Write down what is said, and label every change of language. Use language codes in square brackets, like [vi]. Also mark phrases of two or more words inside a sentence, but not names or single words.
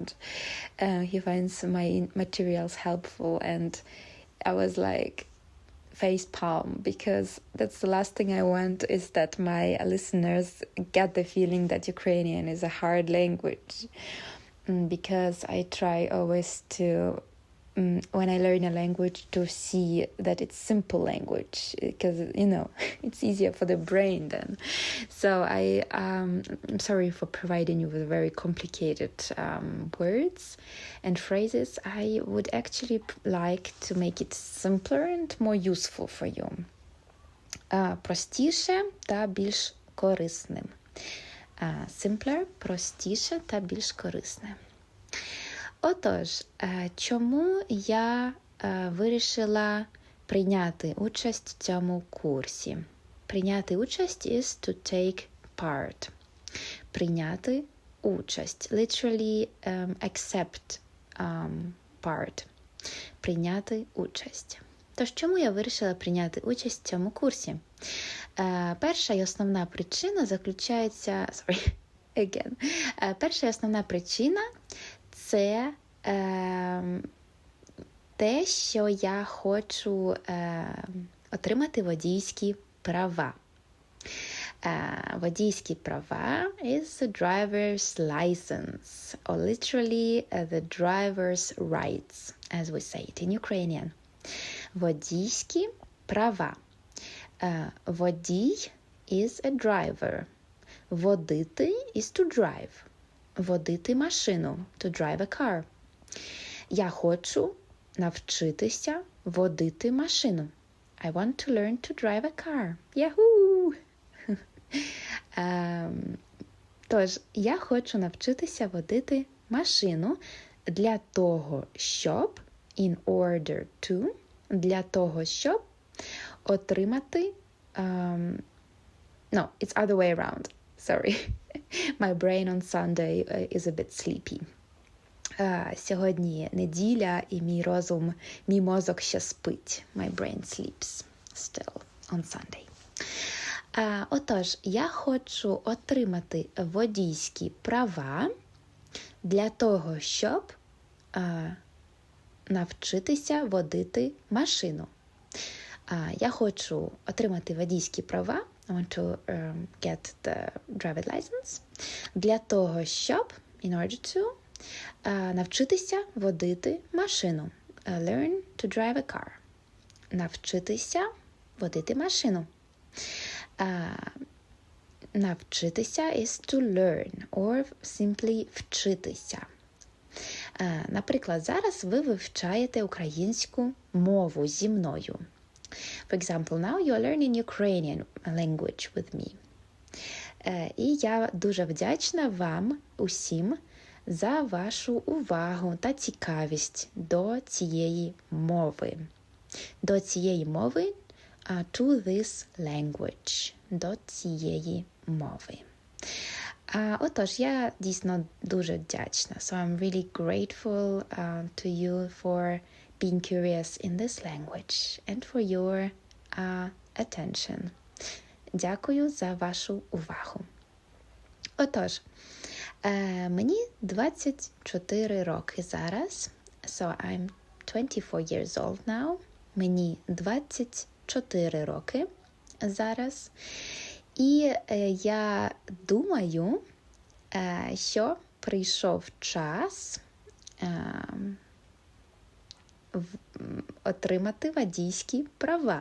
[en] he finds my materials helpful, and I was like face palm, because that's the last thing I want, is that my listeners get the feeling that Ukrainian is a hard language, because I try always to when I learn a language to see that it's simple language, because it's easier for the brain then. So I'm sorry for providing you with very complicated words and phrases. I would actually like to make it simpler and more useful for you. [uk] Простіше та більш корисним. Simpler, простіше та більш корисне. Отож, чому я вирішила прийняти участь в цьому курсі? Прийняти участь [en] is to take part. [uk] Прийняти участь. [en] Literally accept part. [uk] Прийняти участь. Тож, чому я вирішила прийняти участь в цьому курсі? Перша і основна причина заключається... Перша і основна причина – це те, що я хочу отримати водійські права. Водійські права [en] is the driver's license, or literally the driver's rights, as we say it in Ukrainian. [uk] Водійські права. Водій [en] is a driver. Водити is to drive. [uk] Водити машину, [en] to drive a car. [uk] Я хочу навчитися водити машину. [en] I want to learn to drive a car. Yahoo! [uk] Тож, я хочу навчитися водити машину для того, щоб, [en] in order to, [uk] для того, щоб отримати, [en] no, it's other way around, sorry. My brain on Sunday is a bit sleepy. [uk] Сьогодні неділя, і мій мозок ще спить. [en] My brain sleeps still on Sunday. [uk] Отож, я хочу отримати водійські права для того, щоб навчитися водити машину. Я хочу отримати водійські права, [en] I want to get the driver's license, [uk] для того, щоб, [en] in order to, [uk] навчитися водити машину. [en] Learn to drive a car. [uk] Навчитися водити машину. [en] Навчитися is to learn, or simply вчитися. [uk] Наприклад, зараз ви вивчаєте українську мову зі мною. [en] For example, now you are learning Ukrainian language with me. [uk] І я дуже вдячна вам усім за вашу увагу та цікавість до цієї мови. До цієї мови, [en] to this language. [uk] До цієї мови. Отож, я дійсно дуже вдячна. [en] So I'm really grateful to you for being curious in this language and for your attention. [uk] Дякую за вашу увагу. Отож, мені 24 роки зараз. [en] So I'm 24 years old now. [uk] Мені 24 роки зараз. І я думаю, що прийшов час отримати водійські права.